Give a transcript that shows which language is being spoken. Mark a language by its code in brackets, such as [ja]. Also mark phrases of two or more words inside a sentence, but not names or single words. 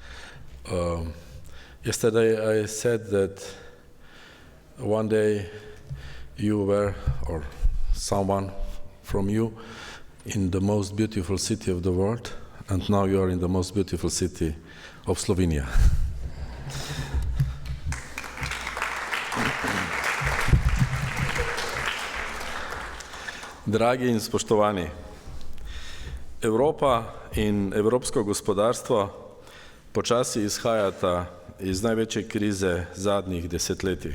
[en] Yesterday I said that one day you were, or someone from you, in the most beautiful city of the world, and now you are in the most beautiful city of Slovenia. [sl] Dragi in spoštovani, Evropa in evropsko gospodarstvo počasi izhajata iz največje krize zadnjih desetletij.